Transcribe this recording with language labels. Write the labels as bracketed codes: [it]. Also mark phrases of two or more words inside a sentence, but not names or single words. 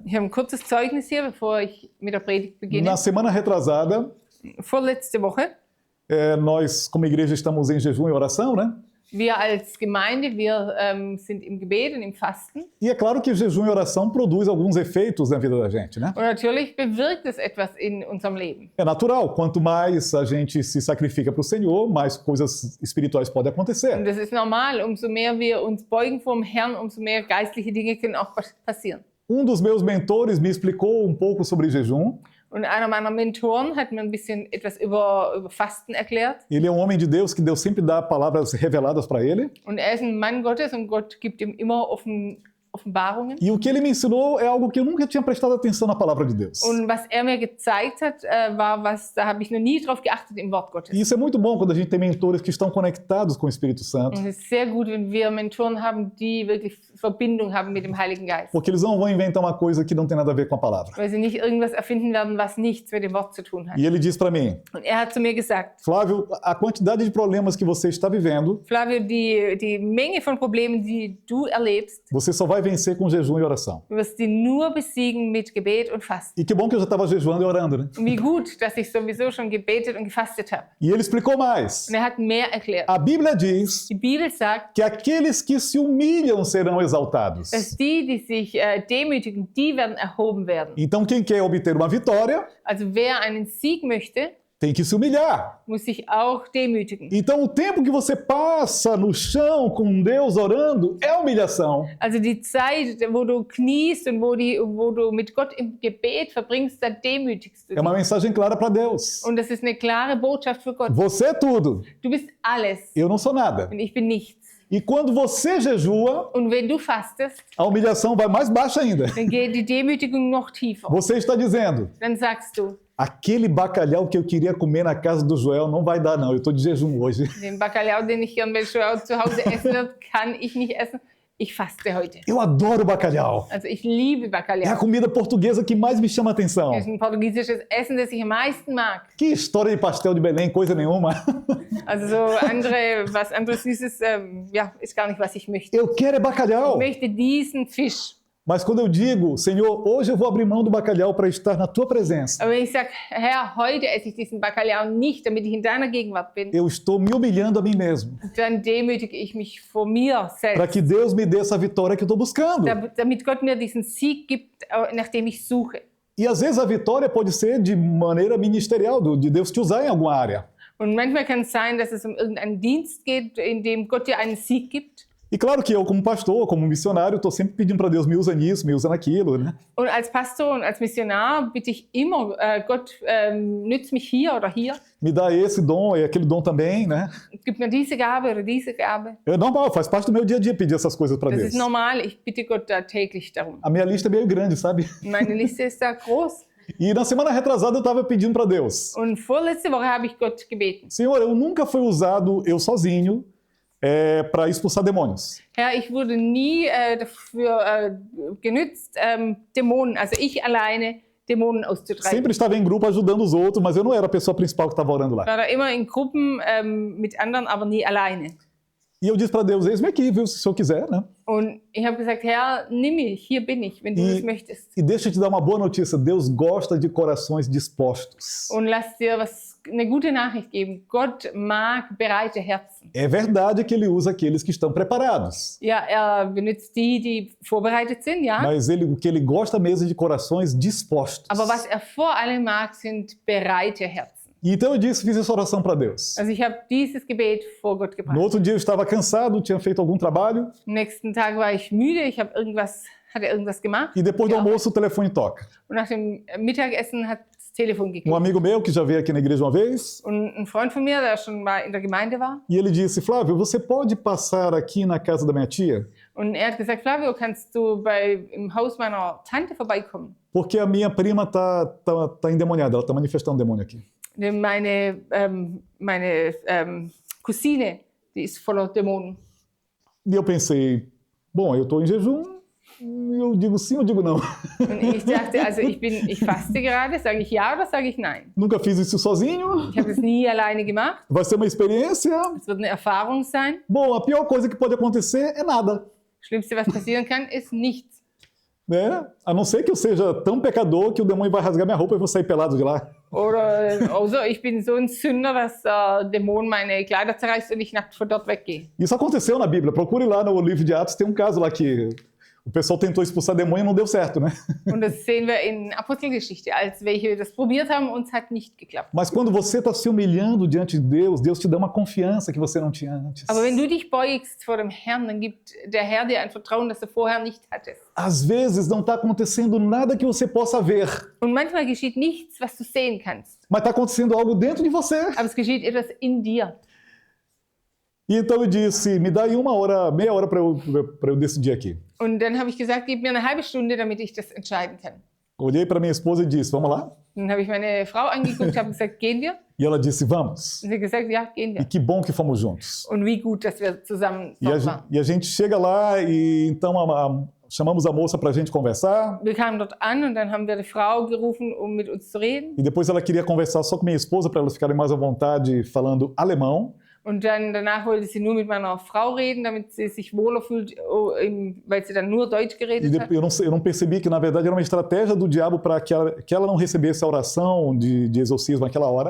[de] Ich habe ein kurzes Zeugnis hier, bevor ich mit der Predigt beginne. [pt] Na semana retrasada, [de] Vorletzte Woche, [pt] nós, como igreja, estamos em jejum e oração, né? [de] wir als Gemeinde, wir sind im Gebet und im Fasten. [pt] E é claro que jejum e oração produz alguns efeitos na vida da gente, né? [de] Und natürlich bewirkt es etwas in unserem Leben. [pt] É natural, quanto mais a gente se sacrifica para o Senhor, mais coisas espirituais podem [de] Und [pt] acontecer. [de] das ist normal. Umso mehr wir uns beugen vor dem Herrn, umso mehr geistliche Dinge können auch passieren. [pt] Um dos meus mentores me explicou um pouco sobre jejum. [de] Und einer meiner Mentoren hat mir ein bisschen etwas über Fasten erklärt. [pt] Ele é um homem de Deus que Deus sempre dá palavras reveladas para ele. [de] Und er ist ein Mann Gottes und Gott gibt ihm immer Offenbarungen. [pt] E o que ele me ensinou é algo que eu nunca tinha prestado atenção na palavra de Deus. [de] Und was er mir gezeigt hat, war was, da habe ich noch nie drauf geachtet im Wort Gottes. [pt] E isso é muito bom quando a gente tem mentores que estão conectados com o Espírito Santo, [de] Und es ist sehr gut, wenn wir Mentoren haben, die wirklich Verbindung haben mit dem Heiligen Geist. [pt] porque eles não vão inventar uma coisa que não tem nada a ver com a palavra. [de] Weil sie nicht irgendwas erfinden werden, was nichts mit dem Wort zu tun hat. [pt] E ele diz para mim, [de] Und er hat zu mir gesagt, [pt] Flávio, a quantidade de problemas que você está vivendo, [de] Flavio, die Menge von Problemen, die du erlebst, [pt] você só vai vencer com jejum e oração. [de] du wirst die nur besiegen mit Gebet und Fasten. [pt] E que bom que eu já estava jejuando e orando, né? [de] Und wie gut, dass ich sowieso schon gebetet und gefastet habe. [pt] E ele explicou mais. [de] Und er hat mehr erklärt. [pt] A Bíblia diz [de] Die Bibel sagt, [pt] que aqueles que se humilham serão exaltados. [de] dass die sich demütigen, die werden erhoben werden. [pt] Então, quem quer obter uma vitória, [de] Also wer einen Sieg möchte, [pt] tem que se humilhar. [de] muss sich auch demütigen. [pt] Então, o tempo que você passa no chão com Deus orando é humilhação. [de] Also die Zeit, wo du kniest und wo du mit Gott im Gebet verbringst, da demütigst du [pt] É uma [de] dich. [pt] mensagem clara para Deus. [de] Und das ist eine klare Botschaft für Gott. [pt] Você é tudo, [de] Du bist alles [pt] eu não sou nada. [de] und ich bin nichts. [pt] E quando você jejua, [de] Und wenn du fastest, [pt] a humilhação vai mais baixa ainda. [de] dann geht die Demütigung noch tiefer. [pt] Você está dizendo, [de] Dann sagst du, [pt] aquele bacalhau que eu queria comer na casa do Joel não vai dar não, eu estou de jejum hoje. [de] den Bacalhau, den ich gern bei Joel zu Hause essen würde, kann ich nicht essen. Ich faste heute. [pt] Eu adoro bacalhau. [de] Also ich liebe [pt] É a [de] Bacalhau. [pt] comida portuguesa que mais me chama a atenção. [de] Das ist ein portugiesisches Essen, das ich am meisten mag. [pt] Que história de pastel de Belém, coisa nenhuma. [de] Also so was anderes Süßes, ja, ist gar nicht, was ich möchte. [pt] Eu quero é [de] Ich [pt] bacalhau. [de] möchte diesen Fisch. [pt] Mas quando eu digo, Senhor, hoje eu vou abrir mão do bacalhau para estar na tua presença, [de] Aber wenn ich sage, Herr, heute esse ich diesen Bacalhau nicht, damit ich in deiner Gegenwart bin, [pt] eu estou me humilhando a mim mesmo, [de] dann demütige ich mich vor mir [pt] para [de] selbst. [pt] que Deus me dê essa vitória que eu estou buscando. [de] Damit Gott mir diesen Sieg gibt, nach dem ich suche. [pt] E às vezes a vitória pode ser de maneira ministerial, de Deus te usar em alguma área. [de] Und manchmal kann es sein, dass es um irgendeinen Dienst geht, in dem Gott dir einen Sieg gibt. [pt] E claro que eu, como pastor, como missionário, estou sempre pedindo para Deus, me usa nisso, me usa naquilo, né? [de] Und als Pastor und als Missionar bitte ich immer, Gott, nützt mich hier oder hier. [pt] Me dá esse dom e aquele dom também, né? [de] Gib mir diese Gabe oder diese Gabe. [pt] É normal, faz parte do meu dia a dia pedir essas coisas para [de] Das [pt] Deus. [de] ist normal, ich bitte Gott da täglich darum. [pt] A minha lista é meio grande, sabe? [de] Meine Liste ist da groß. [pt] E na semana retrasada eu estava pedindo para Deus, [de] Und vorletzte Woche habe ich Gott gebeten. [pt] Senhor, eu nunca fui usado, eu sozinho, para expulsar demônios. [de] Herr, ich wurde nie dafür genützt, Dämonen, also ich alleine, Dämonen auszutreiben. [pt] Sempre estava em grupo ajudando os outros, mas eu não era a pessoa principal que estava orando lá. [de] Ich war da immer in Gruppen mit anderen, aber nie alleine. [pt] E eu disse para Deus, eis-me aqui, viu, se o senhor quiser, né? [de] Und ich habe gesagt, Herr, nimm mich, hier bin ich, wenn du das möchtest. [pt] E deixa eu te dar uma boa notícia, Deus gosta de corações dispostos. [de] Und lass dir eine gute Nachricht geben. Gott mag bereite Herzen. [pt] É verdade que ele usa aqueles que estão preparados, [de] Ja, benutzt die vorbereitet sind, ja. [pt] mas o que ele gosta mesmo é de corações dispostos. [de] Aber was vor allem mag, sind bereite Herzen. [pt] E então eu fiz essa oração para Deus. [de] Also ich habe dieses Gebet vor Gott gebracht. [pt] No outro dia eu estava cansado, tinha feito algum trabalho, [de] Am nächsten Tag war ich müde, ich habe hatte irgendwas gemacht. [pt] e depois do [de] Ja. [pt] almoço o telefone toca. [de] Und nach dem Mittagessen hat das Telefon [pt] Um [de] geklingelt. [pt] amigo meu que já veio aqui na igreja uma vez, [de] Und ein Freund von mir, der schon mal in der Gemeinde war, [pt] e ele disse, Flávio, você pode passar aqui na casa da minha tia? [de] und er hat gesagt, Flavio, kannst du im Haus meiner Tante vorbeikommen? [pt] Porque a minha prima tá endemoniada, ela está manifestando um demônio aqui. [de] Denn meine Cousine, die ist voller Dämonen. [pt] E eu pensei, bom, eu estou em jejum, eu digo sim ou digo não? [de] Und ich dachte, also ich faste gerade, sage ich ja oder sage ich nein? [pt] Nunca fiz isso sozinho, [de] Ich habe das nie alleine gemacht. [pt] vai ser uma experiência. [de] Es wird eine Erfahrung sein. [pt] Bom, a pior coisa que pode acontecer é nada, [de] Das Schlimmste, was passieren kann, ist nichts. [pt] né? A não ser que eu seja tão pecador que o demônio vai rasgar minha roupa e eu vou sair pelado de lá. [de] Oder also ich bin so ein Sünder, dass der Dämon meine Kleider zerreißt und ich nackt von dort weggehe. [pt] Isso aconteceu na Bíblia. Procure lá no livro de Atos, tem um caso lá que o pessoal tentou expulsar demônio e não deu certo, né? [de] Und das sehen wir in Apostelgeschichte, als welche das probiert haben und es hat nicht geklappt. [pt] Mas quando você está se humilhando diante de Deus, Deus te dá uma confiança que você não tinha antes. [de] Aber wenn du dich beugst vor dem Herrn, dann gibt der Herr dir ein Vertrauen, das du vorher nicht hattest. [pt] Às vezes não está acontecendo nada que você possa ver, [de] Und manchmal geschieht nichts, was du sehen kannst, [pt] mas está acontecendo algo dentro de você. [de] aber es geschieht etwas in dir. [pt] E então eu disse, me dá aí meia hora para eu decidir aqui. [de] Und dann habe ich gesagt, gib mir eine halbe Stunde, damit ich das entscheiden kann. [pt] Olhei para minha esposa e disse, vamos lá? [de] Dann habe ich meine Frau angeguckt, habe gesagt, gehen wir? [pt] E ela disse, vamos. [de] Und sie hat gesagt, ja, gehen [pt] E [de] wir. [pt] que bom que fomos juntos. [de] Und wie gut, dass wir zusammen [pt] E [de] dort waren. [pt] a gente chega lá e então chamamos a moça para a gente conversar. [de] Wir kamen dort an und dann haben wir die Frau gerufen, um mit uns zu reden. [pt] E depois ela queria conversar só com minha esposa para elas ficarem mais à vontade falando alemão. [de] Und danach wollte sie nur mit meiner Frau reden, damit sie sich wohler fühlt, weil sie dann nur Deutsch [pt] E [de] geredet hat. [pt] eu não percebi que, na verdade, era uma estratégia do diabo para que ela não recebesse a oração de exorcismo naquela hora.